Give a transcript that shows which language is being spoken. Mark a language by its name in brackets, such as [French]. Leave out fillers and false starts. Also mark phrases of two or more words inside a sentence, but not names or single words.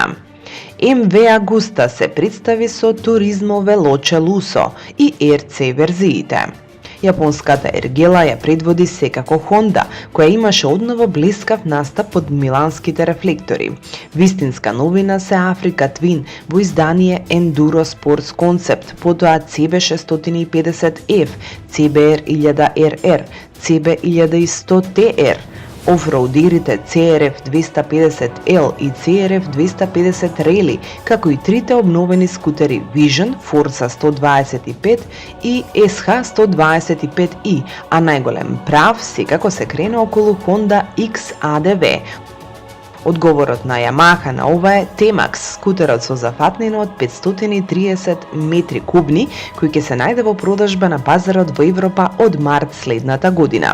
[Macedonian] MV Agusta се представи со Turismo Veloce Lusso и RC верзиите. Јапонската ергела ја предводи секако Honda, која имаше одново блескав настап под миланските рефлектори. Вистинска новина се Africa Twin во издание Enduro Sports Concept, потоа CB650F, CBR 1000RR, CB 1100TR, офроудерите CRF 250L и CRF 250 Rally, како и трите обновени скутери Vision, Forza 125 и SH 125i, а најголем прав секако се крена околу Honda XADV. Одговорот на Yamaha на ова е T-Max, скутерот со зафатнина од 530 метри кубни, кој ќе се најде во продажба на пазарот во Европа од март следната година.